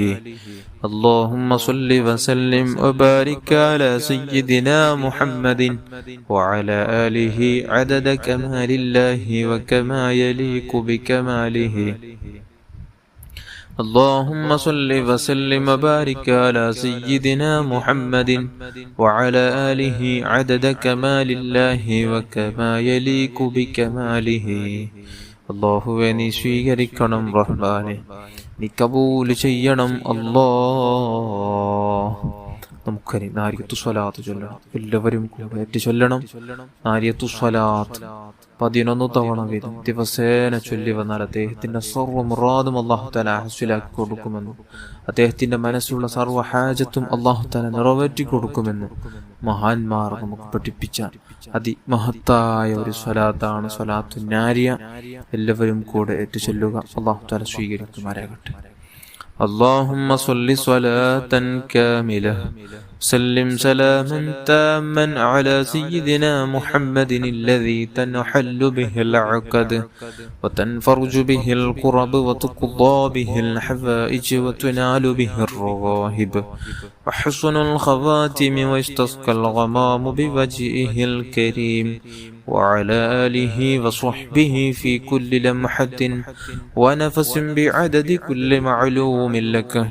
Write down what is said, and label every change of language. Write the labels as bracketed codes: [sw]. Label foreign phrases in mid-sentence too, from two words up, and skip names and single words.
[ar] اللهم صل وسلم وبارك على سيدنا محمد وعلى آله عدد كمال الله وكما يليق بكماله. اللهم صل وسلم وبارك على سيدنا محمد وعلى آله عدد كمال الله وكما يليق بكماله. [ml] അല്ലാഹുവേ നീ സ്വീകരിക്കണം റഹ്മാനെ, നീ കബൂൽ ചെയ്യണം അല്ലാഹ്. നമുക്കനി നാരിയത്തു സ്വലാത്ത് ചൊല്ലണം. എല്ലാവരും കൂടെ ചൊല്ലണം. നാരിയത്തു സ്വലാത്ത് 11 തവണ വീതം ദിവസേന ചൊല്ലി വന്നാൽ അദ്ദേഹത്തിന്റെ സർവ്വ മുറാദും [ar] الله تعالى [ml] ഹസ്വിലാക്കി കൊടുക്കുമെന്നും അദ്ദേഹത്തിന്റെ മനസ്സിലുള്ള സർവ്വ ഹാജത്തും [ar] الله تعالى [ml] നിറവേറ്റി കൊടുക്കുമെന്ന് മഹാന്മാർ നമുക്ക് പഠിപ്പിച്ച അതിമഹത്തായ ഒരു സ്വലാത്താണ് സ്വലാത്തു നാരിയ. എല്ലാവരും കൂടെ ഏറ്റു ചൊല്ലുക. [ar] الله تعالى [ml] സ്വീകരിക്കുമാറാകട്ടെ. [ar] اللهم صل صلاة كاملة سلم سلاما تاما على سيدنا محمد الذي تنحل به العقد وتنفرج به الكرب وتقضى به الحوائج وتنال به الرغائب وحسن الخواتم ويستسقى الغمام بوجهه الكريم وعلى آله وصحبه في كل لمحة ونفس بعدد كل معلوم لك.